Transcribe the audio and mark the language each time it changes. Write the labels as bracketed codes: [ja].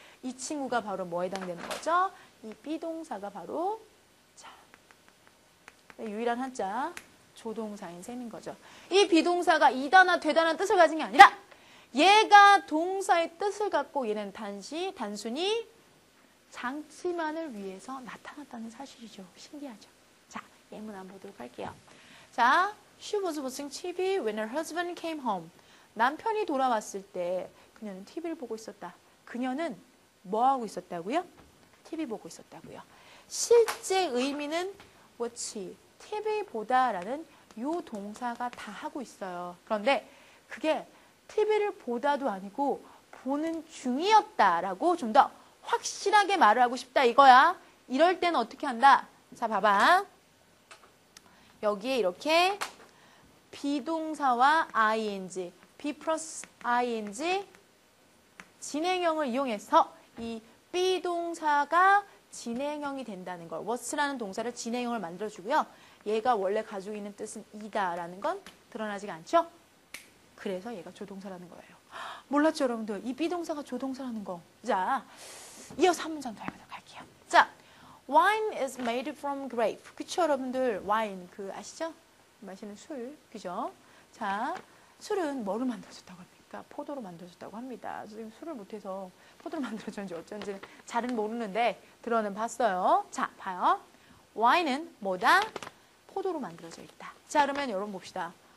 [ko] 이 친구가 바로 뭐에 해당되는 거죠? 이 비동사가 바로 자, 유일한 한자 조동사인 셈인 거죠. 이 비동사가 이다나 되다는 뜻을 가진 게 아니라 얘가 동사의 뜻을 갖고 얘는 단순히 장치만을 위해서 나타났다는 사실이죠. 신기하죠. 자, 예문 한번 보도록 할게요. [en] 자, she was watching TV when her husband came home. [ko] 남편이 돌아왔을 때 그녀는 TV를 보고 있었다. 그녀는 뭐 하고 있었다고요? TV 보고 있었다고요. 실제 의미는 watch, TV 보다라는 요 동사가 다 하고 있어요. 그런데 그게 TV를 보다도 아니고 보는 중이었다라고 좀 더 확실하게 말을 하고 싶다 이거야. 이럴 때는 어떻게 한다? 자, 봐봐. 여기에 이렇게 비동사와 ing, be plus ing 진행형을 이용해서 이 비동사가 진행형이 된다는 걸, was라는 동사를 진행형을 만들어주고요. 얘가 원래 가지고 있는 뜻은 이다라는 건 드러나지가 않죠? 그래서 얘가 조동사라는 거예요. 몰랐죠, 여러분들? 이 비동사가 조동사라는 거. 자, 이어서 한 문장 더 해보도록 할게요. [en] 자, wine is made from grape. [ko] 그쵸, 여러분들? 와인, 아시죠? 마시는 술, 그죠? 자, 술은 뭐로 만들어졌다고 합니까? 포도로 만들어졌다고 합니다. 지금 술을 못해서 포도로 만들어졌는지 어쩐지 잘은 모르는데 들어는 봤어요. 자, 봐요. 와인은 뭐다? 포도로 만들어져 있다. 자, 그러면 여러분 봅시다.